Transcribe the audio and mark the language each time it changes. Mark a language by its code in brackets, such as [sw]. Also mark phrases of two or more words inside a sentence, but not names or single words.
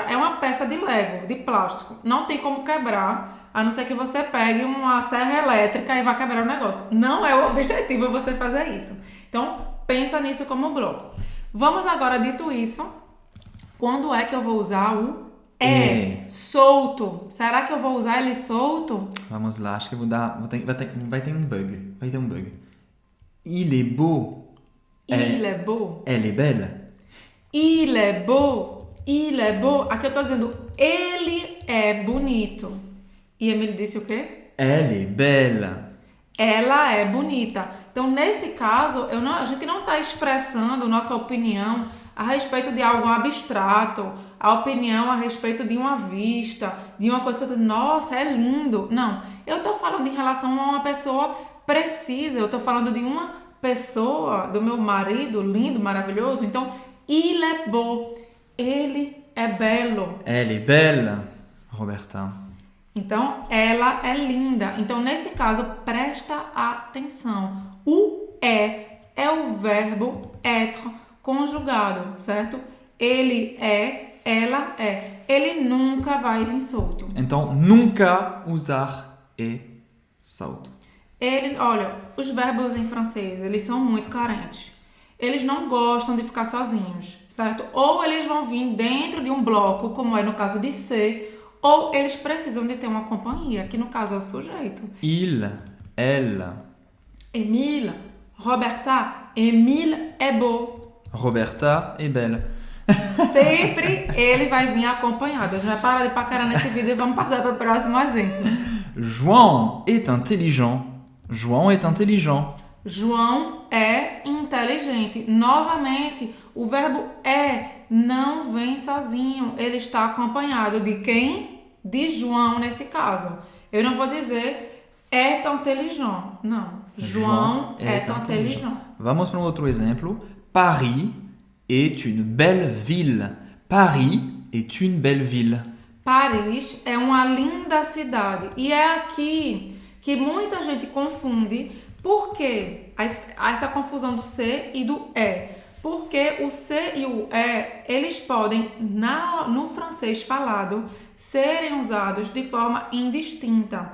[pt] É uma peça de Lego, de plástico. Não tem como quebrar, a não ser que você pegue uma serra elétrica e vá quebrar o negócio. Não é o objetivo você fazer isso. Então, pensa nisso como bloco. Vamos agora, dito isso, quando é que eu vou usar o solto? Será que eu vou usar ele solto? Vamos lá, acho que eu vou dar... Vai ter um bug. [fr] Il est beau. Il est beau. Elle est belle. Il est beau. Il est beau. [pt] Aqui eu tô dizendo, ele é bonito. E Emily disse o quê? [fr] Elle est belle. [pt] Ela é bonita. Então, nesse caso, a gente não está expressando nossa opinião a respeito de algo abstrato, a opinião a respeito de uma vista, de uma coisa que eu estou dizendo, nossa, é lindo. Não, eu estou falando em relação a uma pessoa precisa, eu estou falando de uma pessoa, do meu marido, lindo, maravilhoso. Então, [fr] il est beau, [pt] ele é belo. [fr] Elle est belle, Roberta. [pt] Então, ela é linda. Então, nesse caso, presta atenção. O é o verbo être conjugado, certo? Ele é, ela é. Ele nunca vai vir solto. Então, nunca usar e solto. Olha, os verbos em francês, eles são muito carentes. Eles não gostam de ficar sozinhos, certo? Ou eles vão vir dentro de um bloco, como é no caso de ser, ou eles precisam de ter uma companhia, que no caso é o sujeito. [fr] Il, elle. Emile, Roberta, Emile é beau. Roberta est belle. [pt] Sempre ele vai vir acompanhado. A gente vai parar de paquerar nesse vídeo e vamos passar para o próximo exemplo. [fr] João est intelligent. João est intelligent. [pt] João é inteligente. Novamente, o verbo é não vem sozinho. Ele está acompanhado de quem? De João, nesse caso. Eu não vou dizer [fr] est intelligent. Não. João est intelligent. [pt] Vamos para um outro exemplo. [fr] Paris est une belle ville. Paris est une belle ville. [pt] Paris é uma linda cidade. E é aqui que muita gente confunde. Por quê? Há essa confusão do C e do E. Porque o C e o E, eles podem, no francês falado, serem usados de forma indistinta.